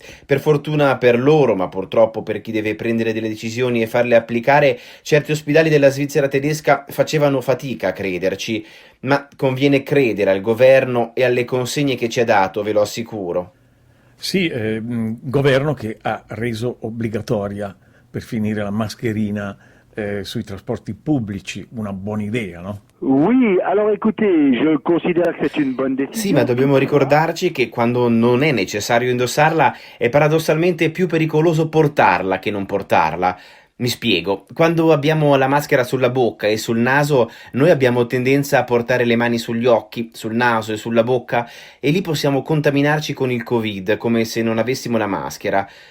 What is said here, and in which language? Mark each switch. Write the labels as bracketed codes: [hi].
[it] Per fortuna per loro, ma purtroppo per chi deve prendere delle decisioni e farle applicare, certi ospedali della Svizzera tedesca facevano fatica a crederci, ma conviene credere al governo e alle consegne che ci ha dato, ve lo assicuro. Sì, governo che ha reso obbligatoria per finire la mascherina sui trasporti pubblici, una buona idea, no? [fr] Oui, alors écoutez, je considère que c'est une bonne décision. [it] Sì, ma dobbiamo ricordarci che quando non è necessario indossarla è paradossalmente più pericoloso portarla che non portarla. Mi spiego, quando abbiamo la maschera sulla bocca e sul naso, noi abbiamo tendenza a portare le mani sugli occhi, sul naso e sulla bocca e lì possiamo contaminarci con il Covid, come se non avessimo la maschera.